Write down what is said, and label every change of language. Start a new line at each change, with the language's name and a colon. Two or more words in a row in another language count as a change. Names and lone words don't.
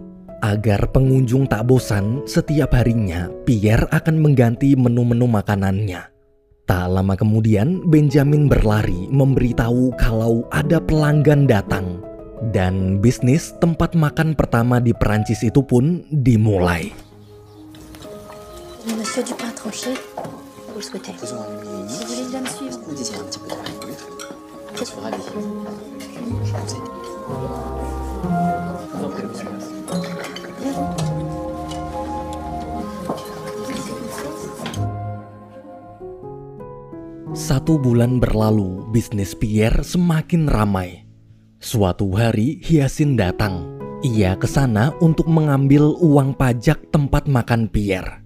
Indonesian: Agar pengunjung tak bosan, setiap harinya Pierre akan mengganti menu-menu makanannya. Tak lama kemudian, Benjamin berlari memberitahu kalau ada pelanggan datang. Dan bisnis tempat makan pertama di Perancis itu pun dimulai.
French: Monsieur du pain tranché. Vous le souhaitez. Faisons un mini. Si vous voulez bien me suivre. Vous désirez un petit peu de pain? Oui, très bien. Je suis ravi. Je vous aide. Je vous en prie, monsieur.
Indonesian: Satu bulan berlalu, bisnis Pierre semakin ramai. Suatu hari, Hyacinthe datang. Ia ke sana untuk mengambil uang pajak tempat makan Pierre.